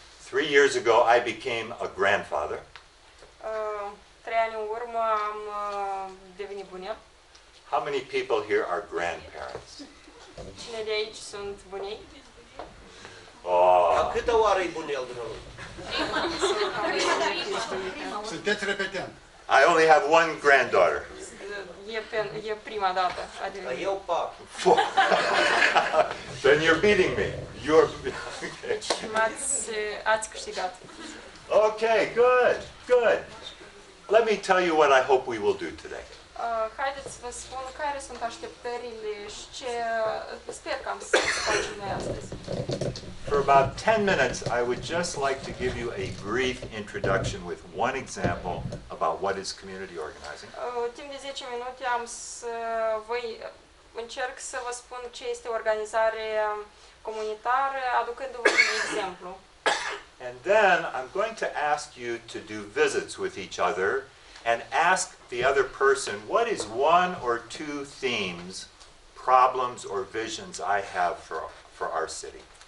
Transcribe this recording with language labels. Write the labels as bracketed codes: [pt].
[en] 3 years ago, I became a grandfather. [ro] 3 ani în urmă am devenit bunel. [en] How many people here are grandparents? [ro] Cine de aici sunt bunei? La Oh, câtă oară e bunel dumneavoastră? Sunteți repetent. [en] I only have one granddaughter. [ro] E prima dată a Dar devenit. eu patru. [en] Then you're beating me. You're okay. [ro] Deci ați câștigat. [en] Okay, good, good. Let me tell you what I hope we will do today. [ro] Haideți să vă spun care sunt așteptările și ce sper că am să facem noi astăzi. [en] For about 10 minutes, I would just like to give you a brief introduction with one example about what is community organizing. [ro] Timp de 10 minute am să încerc să vă spun ce este organizare comunitară, aducându-vă un exemplu. [en] And then I'm going to ask you to do visits with each other and ask the other person, what is one or two themes, problems, or visions I have for our city?